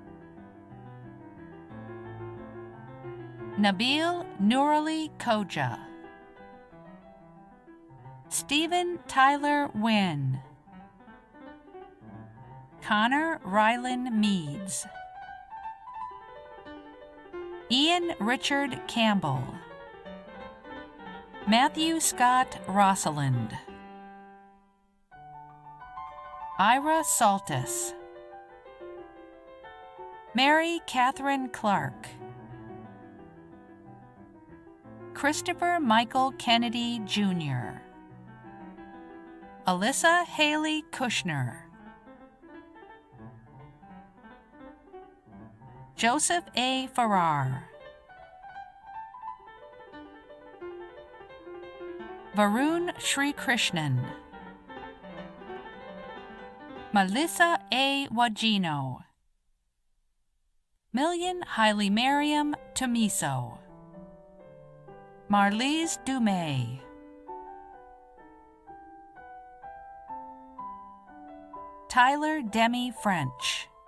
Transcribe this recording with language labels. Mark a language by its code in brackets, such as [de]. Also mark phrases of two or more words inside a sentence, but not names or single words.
[en] Nabil Nurali Koja. Stephen Tyler Wynn. Connor Rylan Meads. Ian Richard Campbell. Matthew Scott Rosalind. Ira Saltis. Mary Catherine Clark. Christopher Michael Kennedy Jr. Alyssa Haley Kushner. Joseph A. Farrar. Varun Sri Krishnan. Melissa A. Wagino. Million Haile Mariam Tomiso. Marlise Dumais. Tyler Demi French.